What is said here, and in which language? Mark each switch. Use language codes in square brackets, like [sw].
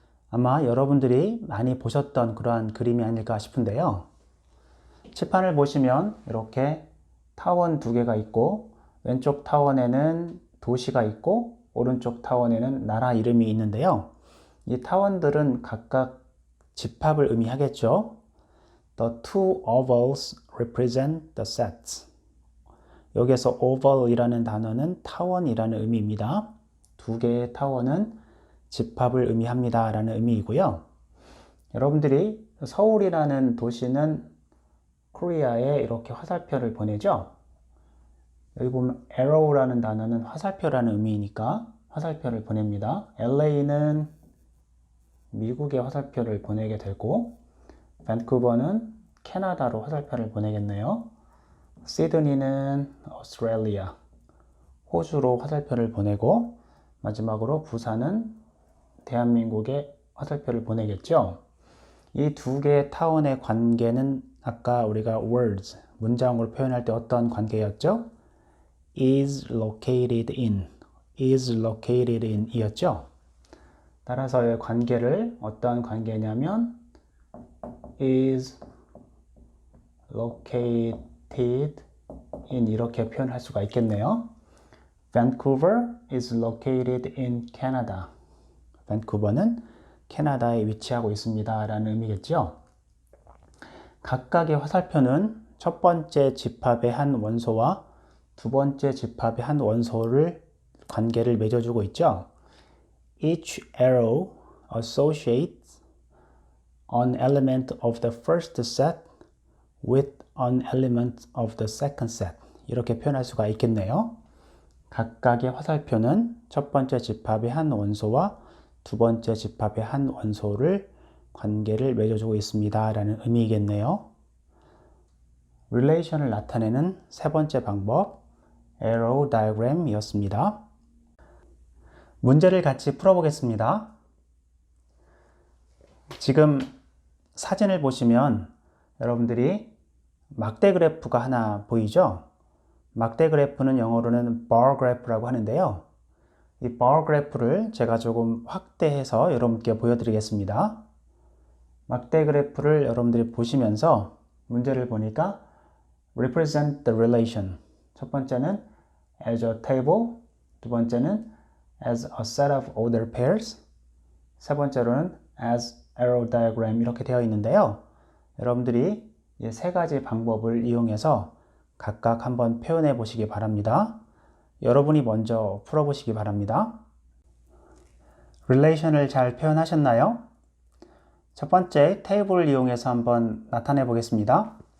[ko] 아마 여러분들이 많이 보셨던 그러한 그림이 아닐까 싶은데요. 칠판을 보시면 이렇게 타원 두 개가 있고 왼쪽 타원에는 도시가 있고 오른쪽 타원에는 나라 이름이 있는데요. 이 타원들은 각각 집합을 의미하겠죠. [en] The two ovals represent the sets. [ko] 여기서 oval이라는 단어는 타원이라는 의미입니다. 두 개의 타원은 집합을 의미합니다 라는 의미이고요. 여러분들이 서울이라는 도시는 코리아에 이렇게 화살표를 보내죠. 여기 보면 arrow라는 단어는 화살표라는 의미니까 화살표를 보냅니다. LA는 미국의 화살표를 보내게 되고 밴쿠버는 캐나다로 화살표를 보내겠네요. 시드니는 오스트레일리아, 호주로 화살표를 보내고 마지막으로 부산은 대한민국에 화살표를 보내겠죠. 이 두 개의 타운의 관계는 아까 우리가 words, 문장으로 표현할 때 어떤 관계였죠? [en] is located in, is located in [ko] 이었죠. 따라서의 관계를 어떠한 관계냐면 [en] is located in [ko] 이렇게 표현할 수가 있겠네요. [en] Vancouver is located in Canada. [ko] 밴쿠버는 캐나다에 위치하고 있습니다 라는 의미겠죠. 각각의 화살표는 첫 번째 집합의 한 원소와 두 번째 집합의 한 원소를 관계를 맺어주고 있죠. [en] Each arrow associates an element of the first set with an element of the second set. [ko] 이렇게 표현할 수가 있겠네요. 각각의 화살표는 첫 번째 집합의 한 원소와 두 번째 집합의 한 원소를 관계를 맺어주고 있습니다 라는 의미이겠네요. relation을 나타내는 세 번째 방법, arrow diagram 이었습니다. 문제를 같이 풀어보겠습니다. 지금 사진을 보시면 여러분들이 막대 그래프가 하나 보이죠? 막대 그래프는 영어로는 bar graph라고 하는데요. 이 bar 그래프를 제가 조금 확대해서 여러분께 보여드리겠습니다. 막대 그래프를 여러분들이 보시면서 문제를 보니까 [en] represent the relation. [ko] 첫 번째는 as a table, 두 번째는 as a set of ordered pairs, 세 번째로는 as arrow diagram 이렇게 되어 있는데요. 여러분들이 이 세 가지 방법을 이용해서 각각 한번 표현해 보시기 바랍니다. 여러분이 먼저 풀어보시기 바랍니다. relation을 잘 표현하셨나요? 첫 번째 테이블을 이용해서 한번 나타내 보겠습니다.